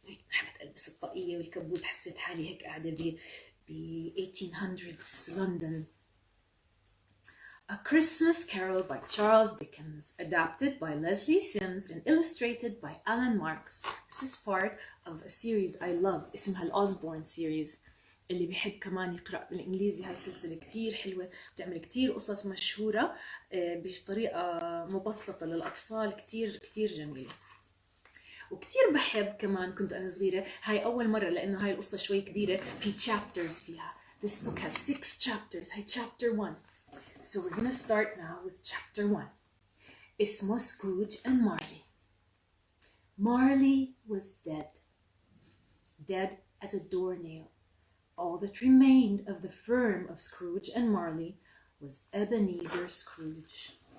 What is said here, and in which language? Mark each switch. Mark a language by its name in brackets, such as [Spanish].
[Arabic] حبيت ألبس الطاقية والكبوت، حسيت حالي هيك قاعدة ب 1800s London. [English] A Christmas Carol by Charles Dickens, adapted by Leslie Sims and illustrated by Alan Marks. This is part of a series I love [Arabic] اسمها الأوزبورن [English] series. [Arabic] اللي بيحب كمان يقرأ بالإنجليزي، هاي سلسلة كتير حلوة، بتعمل كتير قصص مشهورة بطريقة مبسطة للأطفال، كتير كتير جميلة. وكتير بحب كمان، كنت أنا صغيرة، هاي أول مرة لأنه هاي القصة شوي كبيرة، في chapters فيها. [English] This book has 6 chapters. [Arabic] هاي [English] chapter 1. So we're gonna start now with chapter 1. [Arabic] اسمه [English] Scrooge and Marley. Marley was dead. Dead as a doornail. All that remained of the firm of Scrooge and Marley was Ebenezer Scrooge.